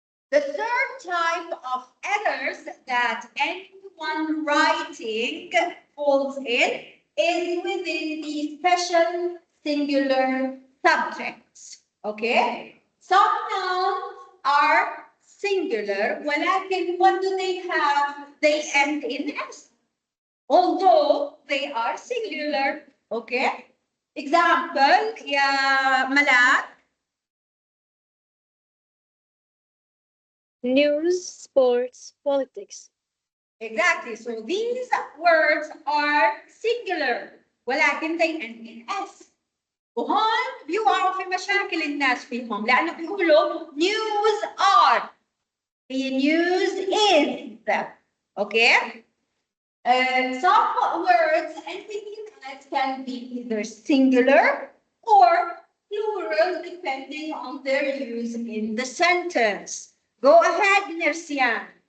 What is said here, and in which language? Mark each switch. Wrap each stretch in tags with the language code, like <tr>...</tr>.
<en>The third type of errors that anyone writing falls in is within the special singular subjects. Okay? Some nouns are singular,</en> <ar>ولكن</ar> <en>what do they have? They end in S. Although they are singular. Okay? Example, يا ملاك. News, sports, politics. Exactly. So these words are singular</en> <ar>ولكن</ar> <en>they end in S.</en> <ar>وهون بيوقعوا في مشاكل الناس فيهم لأنه بيقولوا</ar> <en>news are. The news is. Okay? Some words ending in S can be either singular or plural depending on their use in the sentence. Go ahead, Nirsian.</en>